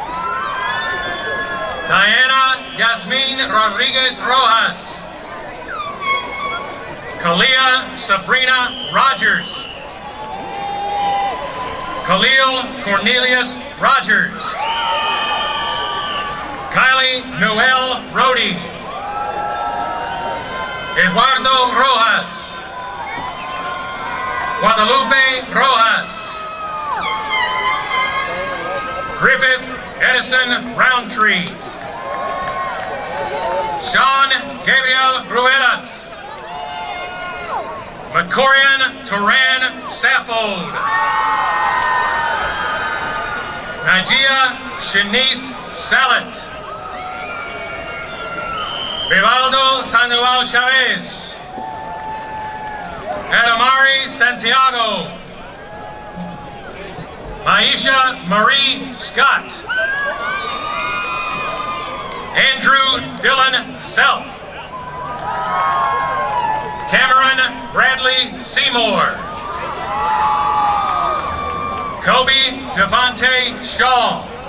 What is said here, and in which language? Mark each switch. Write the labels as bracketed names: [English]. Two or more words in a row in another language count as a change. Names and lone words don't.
[English] Diana Yasmin Rodriguez Rojas. Kalia Sabrina Rogers. Khalil Cornelius Rogers. Kylie Noel Rody. Eduardo Rojas. Guadalupe Rojas. Griffith Edison Roundtree. Sean Gabriel Ruelas. Macorian Turan Saffold. Najia Shanice Salet. Vivaldo Sandoval Chavez. Adamari Santiago. Maisha Marie Scott. Andrew Dylan Self. Cameron Bradley Seymour. Kobe Devontae Shaw.